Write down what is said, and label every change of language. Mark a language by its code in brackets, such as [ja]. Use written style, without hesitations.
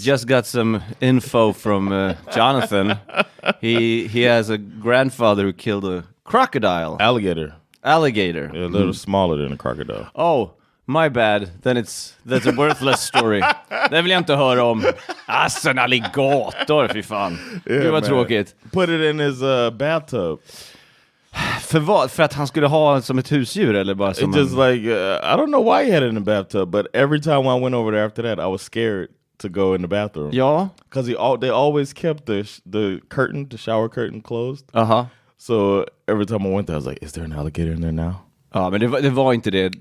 [en] Just got some info from Jonathan. He has a grandfather who killed a crocodile. Alligator. Yeah, a little smaller than a crocodile. Oh, my bad. Then that's a worthless story. [sv] Det vill jag inte höra om. Alltså, en alligator, fy fan. Gud vad tråkigt. [en] Put it in his bathtub. [sv] För vad? För att han skulle ha som ett husdjur eller bara som [en] just like I don't know why he had it in the bathtub, but every time I went over there after that, I was scared to go in the bathroom. [sv] Ja. [en] Because they always kept the shower curtain closed. So every time I went there, I was like, is there an alligator in there now? [sv] Ja, men det var inte det.